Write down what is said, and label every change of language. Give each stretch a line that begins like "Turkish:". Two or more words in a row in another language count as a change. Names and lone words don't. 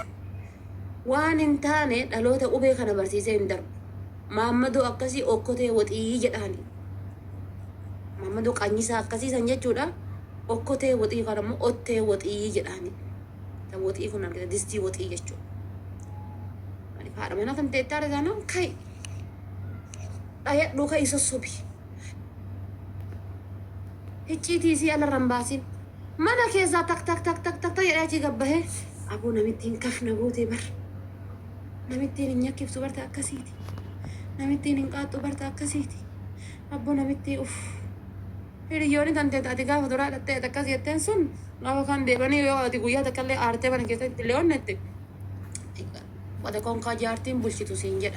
Oromo: Waan hin taane dhaloota qubee kana barsiisee hin darbu. Mahammadoo akkasii okkotee woxii jedhani. Mahammadoo qanyisaa akkasii san jechuudha. Okkotee woxii kan ammoo ottee woxii jedhani. Tan woxii kun argita distii woxii jechuudha. Maaliif haadha manaa kan ta'e taara taanaan kai dhayadhuu kai sossobi. Hicciitii isii alarra hin baasin. Mana keessaa tak jedhee achi gabbahee aboo namittiin kafna gootee bar. Namittiin hin nyakkiftu barta akkasiiti. Namittiin hin qaattu barta akkasiiti. Abbo namittii hiriyoonni tantee ati gaafa duraa dhattee akkas jetteen sun gaafa kan deebanii yoo ati guyyaa takkallee aartee mana keessatti illee onnette wada konkaa jaartiin bulchitu siin jedhan.